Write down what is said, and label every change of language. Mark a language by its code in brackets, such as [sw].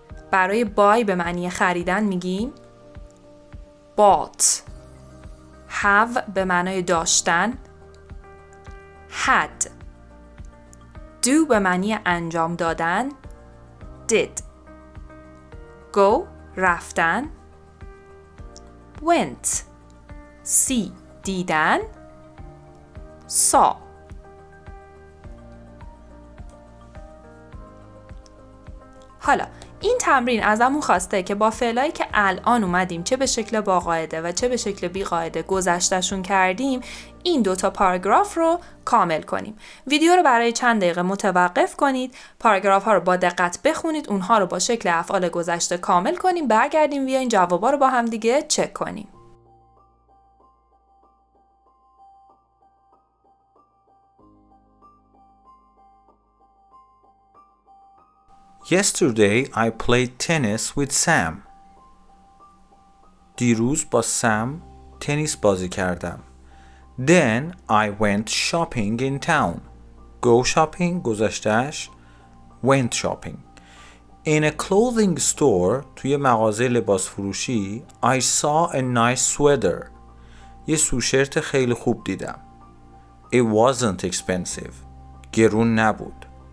[fa] برای buy به معنی خریدن میگیم bought. have به معنای داشتن had. do به معنی انجام دادن did. go رفتن went. see دیدن saw. حالا این تمرین ازمون خواسته که با فعلایی که الان اومدیم چه به شکل با قاعده و چه به شکل بی قاعده گذشتهشون کردیم این 2 تا پاراگراف رو کامل کنیم. ویدیو رو برای چند دقیقه متوقف کنید، پاراگراف ها رو با دقت بخونید، اونها رو با شکل افعال گذشته کامل کنیم، برگردیم بیاین جوابا رو با هم دیگه چک کنیم. [en] Yesterday I played tennis with Sam. [fa] دیروز با سم تنیس بازی کردم. [en] Then I went shopping in town. Go shopping [fa] گذشته‌اش [en] went shopping. In a clothing store [fa] توی مغازه لباس فروشی [en] I saw a nice sweater. [fa] یه سوشرت خیلی خوب دیدم. [en] It wasn't expensive. [fa] گرون نبود.